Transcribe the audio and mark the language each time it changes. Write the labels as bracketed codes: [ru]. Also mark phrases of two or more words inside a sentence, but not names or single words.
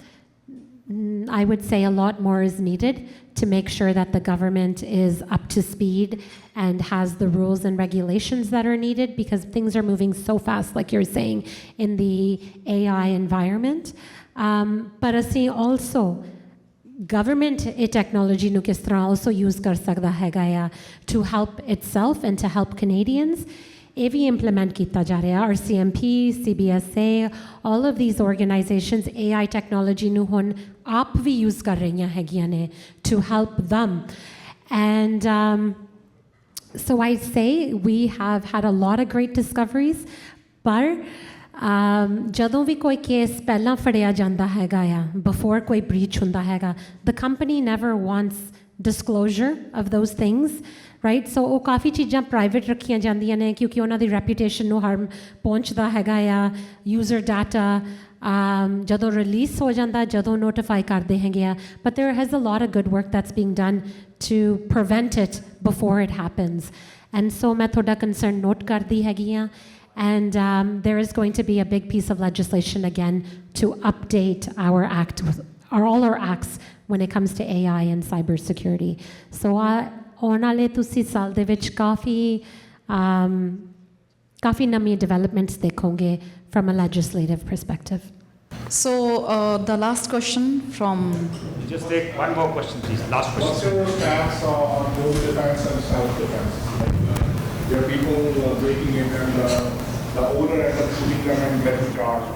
[en] I would say a lot more is needed to make sure that the government is up to speed and has the rules and regulations that are needed, because things are moving so fast, like you're saying, in the AI environment. But ਅਸੀਂ also government technology [pa] ਨੂੰ ਕਿਸ ਤਰ੍ਹਾਂ [en] also use [pa] ਕਰ ਸਕਦਾ ਹੈਗਾ ਆ [en] to help itself and to help Canadians. [pa] ਇਹ ਵੀ implement ਕੀਤਾ ਜਾ ਰਿਹਾ। RCMP, CBSA, [en] all of these organizations AI technology [pa] ਨੂੰ ਹੁਣ ਆਪ ਵੀ [en] use [pa] ਕਰ ਰਹੀਆਂ ਹੈਗੀਆਂ ਨੇ [en] to help them. And so I say we have had a lot of great discoveries, but [pa] ਜਦੋਂ ਵੀ ਕੋਈ ਕੇਸ ਪਹਿਲਾਂ ਫੜਿਆ ਜਾਂਦਾ ਹੈਗਾ ਆ [en] before [pa] ਕੋਈ breach ਹੁੰਦਾ ਹੈਗਾ, [en] the company never wants disclosure of those things, right? [pa] So ਉਹ ਕਾਫੀ ਚੀਜ਼ਾਂ ਪ੍ਰਾਈਵੇਟ ਰੱਖੀਆਂ ਜਾਂਦੀਆਂ ਨੇ ਕਿਉਂਕਿ ਉਹਨਾਂ ਦੀ ਰੈਪੂਟੇਸ਼ਨ ਨੂੰ ਹਾਰਮ ਪਹੁੰਚਦਾ ਹੈਗਾ ਆ। [en] user data [pa] ਜਦੋਂ ਰਿਲੀਜ਼ ਹੋ ਜਾਂਦਾ, ਜਦੋਂ ਨੋਟੀਫਾਈ ਕਰਦੇ ਹੈਗੇ ਆ, [en] but there has a lot of good work that's being done to prevent it before it happens. And so [pa] ਮੈਂ ਤੁਹਾਡਾ [en] concern note [pa] ਕਰਦੀ ਹੈਗੀ ਆ. [en] And there is going to be a big piece of legislation again to update our act, or all our acts when it comes to AI and cybersecurity. [pa] So ਆਉਣ ਵਾਲੇ ਤੁਸੀਂ ਸਾਲ ਦੇ ਵਿੱਚ ਕਾਫੀ ਨਵੀਂ developments ਦੇਖੋਗੇ [en] from a legislative perspective. So the last question from... Just take one more question, please. Last question. What's your stance on both defense and self-defense? There are people breaking in and the owner ends up shooting them and getting charged.